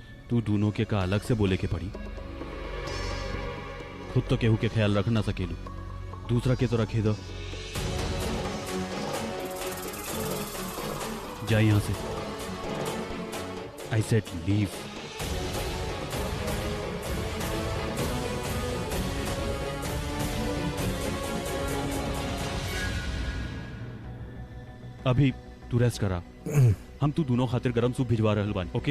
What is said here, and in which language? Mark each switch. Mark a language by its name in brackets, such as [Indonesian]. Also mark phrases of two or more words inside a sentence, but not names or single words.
[Bhojpuri] तू दोनों के का अलग से बोले के पड़ी। खुद तो केहू के ख्याल रख ना सकेलू, दूसरा के तो रखे दो। जा यहां से। [English] I said leave. [Bhojpuri] अभी तू रेस्ट करा, हम तू दोनों खातिर गरम सूप भिजवा रहल बानी। ओके